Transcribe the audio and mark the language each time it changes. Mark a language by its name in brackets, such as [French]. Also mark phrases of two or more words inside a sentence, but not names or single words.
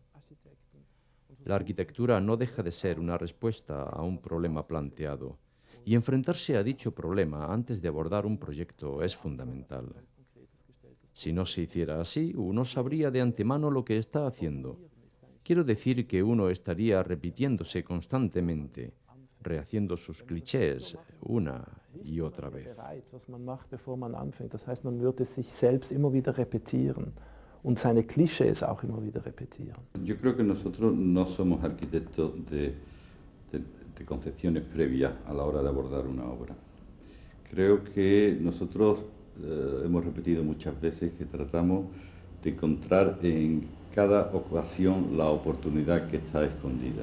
[Spanish] La arquitectura no deja de ser una respuesta a un problema planteado, y enfrentarse a dicho problema antes de abordar un proyecto es fundamental. Si no se hiciera así, uno sabría de antemano lo que está haciendo. Quiero decir que uno estaría repitiéndose constantemente, rehaciendo sus clichés una y otra vez. [German] Das heißt, man würde sich selbst immer wieder repetieren und seine Klischees auch immer wieder repetieren. [Spanish] Yo creo que nosotros no somos arquitectos de concepciones previas a la hora de abordar una obra. Creo que nosotros hemos repetido muchas veces que tratamos de encontrar en cada ocasión la oportunidad que está escondida.